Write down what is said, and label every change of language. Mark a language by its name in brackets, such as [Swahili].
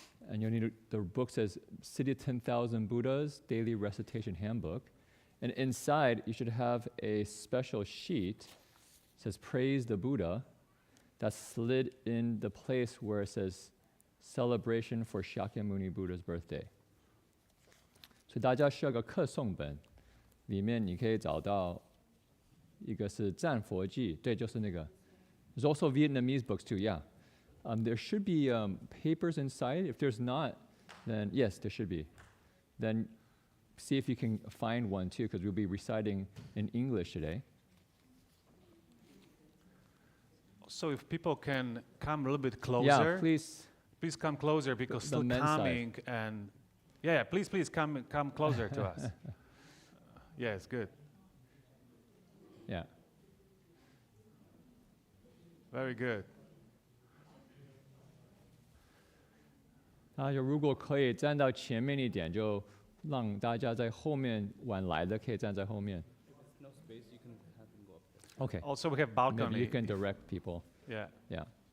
[English] And you'll need the book says City of 10,000 Buddhas Daily Recitation Handbook. And inside, you should have a special sheet. It says Praise the Buddha. That's slid in the place where it says Celebration for Shakyamuni Buddha's birthday. [Chinese] 所以大家需要个课诵本，里面你可以找到一个是赞佛记，对，就是那个。 [English] There's also Vietnamese books too, yeah. There should be papers inside. If there's not, then yes, there should be. Then see if you can find one too, because we'll be reciting in English today. So if people can come a little bit closer. Yeah, please. Please come closer because The still men's coming and yeah, please come closer to us. Yeah, it's good. Yeah. Very good. [Chinese] 大家如果可以站到前面一点，就让大家在后面晚来的可以站在后面。 [English] If there's no space, you can have them go up there. Okay. Also we have balcony. Maybe you can direct people. Yeah. Yeah.